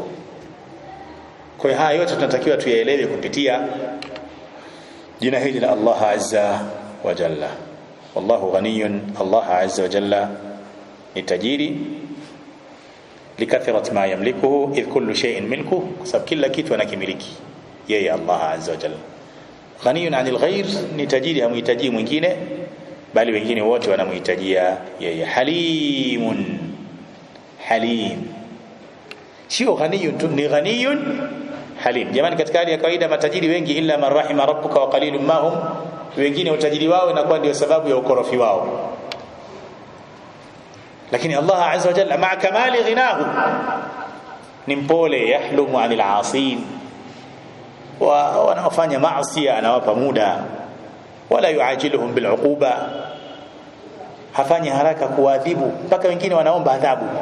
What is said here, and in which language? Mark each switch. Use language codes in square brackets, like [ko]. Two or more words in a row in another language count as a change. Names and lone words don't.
[sw] Kwa hiyo haya yote tunatakiwa tuyaelewe kupitia jina hili la [ar] الله عز وجل. والله غني، الله عز وجل [sw] ni tajiri, [ar] لكثرة ما يملكه إذ كل شيء ملكه, [sw] kwa sababu kila kitu anakimiliki yeye [ar] الله عز وجل. غني عن الغير, [sw] ni tajiri, hamhitaji mwingine bali wengine wote wanamhitajia yeye. [ar] حليم، حليم, sio ghaniyun [sw] tu, ni [ar] غني حليم. [sw] Jamani, katika hali ya kawaida matajiri wengi [ar] إلا من رحم ربك وقليل ما هم, [sw] wengine utajiri wao inakuwa ndio sababu ya ukorofi wao. Lakini [ar] الله عز وجل مع كمال غناه [sw] ni mpole, [ar] يحلم عن العاصي, [sw] wa wanaofanya maasi anawapa muda, [ar] ولا يعاجلهم بالعقوبة, [sw] hafanyi haraka kuadhibu, mpaka wengine wanaomba adhabu.